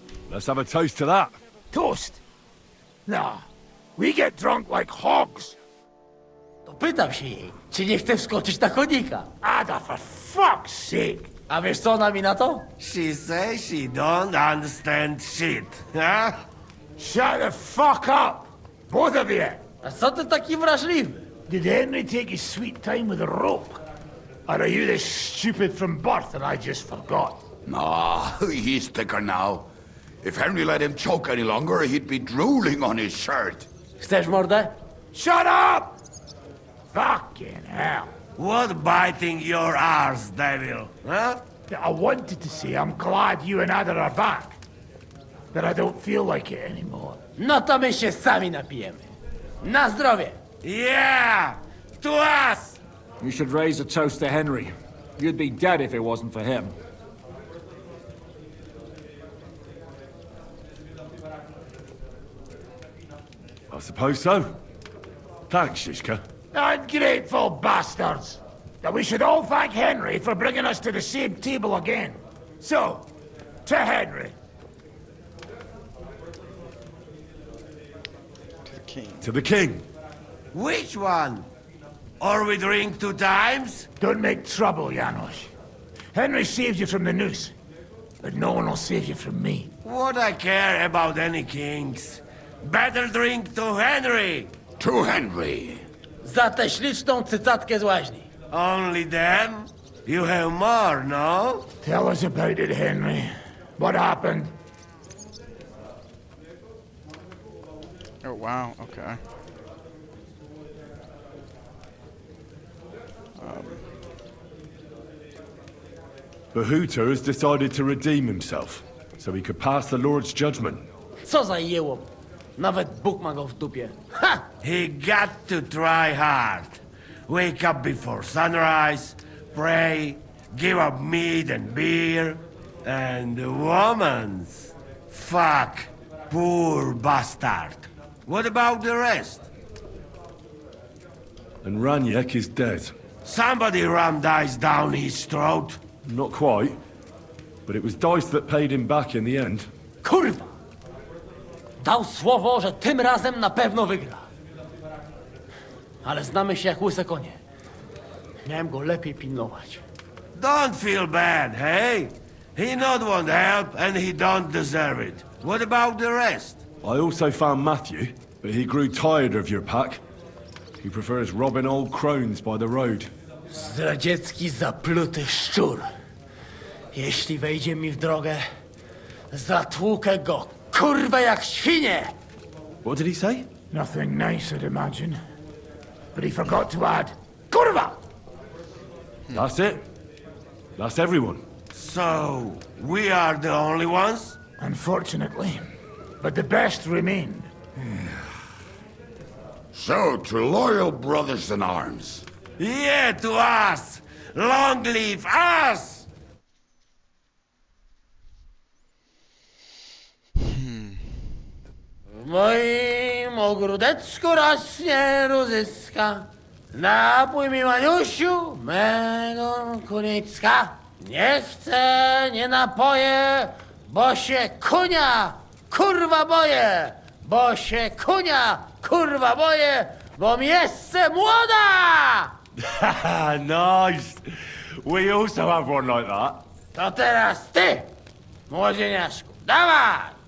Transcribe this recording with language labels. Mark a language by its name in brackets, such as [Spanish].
[English] Let's have a toast to that. Toast? Nah, we get drunk like hogs. [Polish] To pytam się jej, czy nie chce wskoczyć na konika. [English] Ada, for fuck's sake. [Polish] A wiesz co ona mi na to? [English] She says she don't understand shit, huh? Shut the fuck up, both of you. [Polish] A co ty taki wrażliwy? [English] Did Henry take his sweet time with a rope? Or are you this stupid from birth and I just forgot? No, he's thicker now. If Henry let him choke any longer, he'd be drooling on his shirt. [Polish] Chcesz mordę? [English] Shut up! Fucking hell. What biting your arse, devil, huh? I wanted to say I'm glad you and Ada are back. But I don't feel like it anymore. [Polish] No to my się sami napijemy. Na zdrowie! [English] Yeah! To us! You should raise a toast to Henry. You'd be dead if it wasn't for him. I suppose so. Thanks, Shishka. Ungrateful bastards! That we should all thank Henry for bringing us to the same table again. So, to Henry. To the king. To the king. Which one? Or we drink 2 times? Don't make trouble, Janos. Henry saved you from the noose, but no one will save you from me. What I care about any kings? Better drink to Henry! To Henry. [Polish] Za tę śliczną cycatkę z łaźni. [English] Only them? You have more, no? Tell us about it, Henry. What happened? Oh, wow, okay. Bahuta has decided to redeem himself, so he could pass the Lord's judgment. [Polish] Co za jełop. Nawet Bóg ma go w dupie. Ha! [English] He got to try hard. Wake up before sunrise, pray, give up meat and beer, And the woman's. Fuck. Poor bastard. What about the rest? And Raniek is dead. Somebody rammed dice down his throat. Not quite. But it was Dice that paid him back in the end. [Polish] Kurwa! Dał słowo, że tym razem na pewno wygra. Ale znamy się jak łyse konie. Miałem go lepiej pilnować. [English] Don't feel bad, hey? He not want help, and he don't deserve it. What about the rest? I also found Matthew, but he grew tired of your pack. He prefers robbing old crones by the road. [Polish] Zdradziecki, zapluty szczur. Jeśli wejdzie mi w drogę, zatłukę go, kurwa, jak świnie! [English] What did he say? Nothing nice, I'd imagine. But he forgot to add, Kurva! That's it. That's everyone. So, we are the only ones? Unfortunately. But the best remained. So, to loyal brothers in arms. Yeah, to us! Long live us! [Polish] W moim ogródeczku rośnie różyska. Napój mi, Maniusiu, mego kunicka. Nie chcę, nie napoję, bo się kunia, kurwa boję. Bo się kunia, kurwa boję, bo mi jeszcze młoda! [English] Nice. We also have one like that. [Polish] To teraz ty, młodzieniaszku, dawaj!